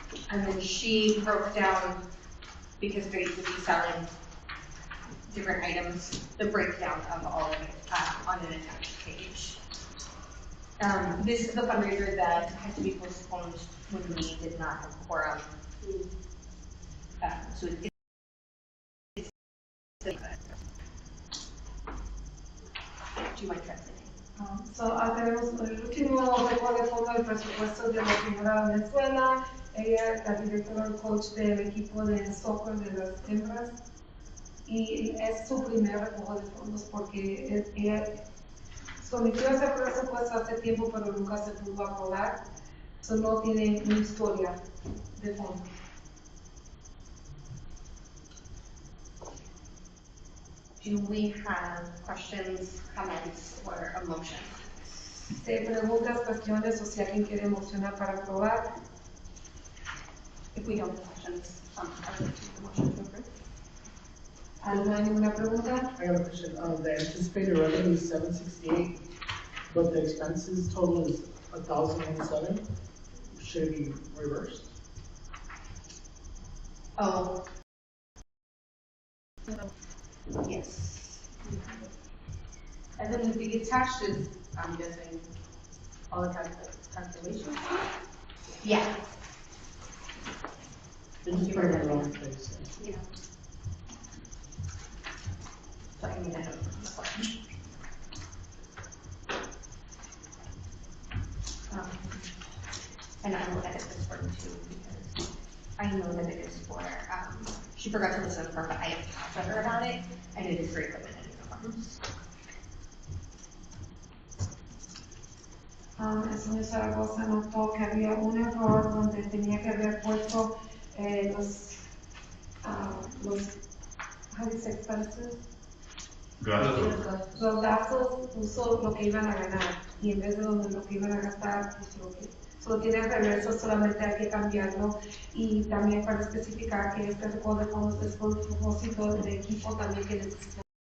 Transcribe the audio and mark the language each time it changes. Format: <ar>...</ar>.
<en>And then she broke down, because they used to be selling different items, the breakdown of all of it on an attached page. This is the fundraiser that had to be postponed when we did not have quorum. So it's do you mind translating?</en> <es>So tenemos el último recuerdo de fondo del presupuesto de la señora Venezuela. Ella es la directora del coach del equipo de soccer de las hembras. Y es su primer recojo de fondos porque ella sometió ese presupuesto hace tiempo, pero nunca se pudo aprobar. So no tiene una historia de fondos.</es> <en>Do we have questions, comments, or a motion?</en> <es>Preguntas, cuestiones o si alguien quiere mocionar para aprobar.</es> <en>If we don't have questions, I will take the motion to approve.</en> <es>¿No hay ninguna pregunta?</es> <en>I have a question. The anticipated revenue is 768, but the expenses total is 1,007. Should it be reversed? Oh. Yes. And then the attached is, I'm guessing, all the calculations? Yeah. They just put it in the wrong place. Yeah. So I mean, I don't know. And I will edit this one too, because I know that it is for, she forgot to listen for, but I have talked to her about it, and it is for equipment and uniforms.</en> <es>El señor Zaragoza notó que había un error donde tenía que haber puesto how do you say expenses? Gastos. Los gastos puso lo que iban a ganar y en vez de lo que iban a gastar puso lo que solo tiene al revés, solamente hay que cambiarlo y también para especificar que este recojo de fondos es por propósito de equipo también que necesita.</es>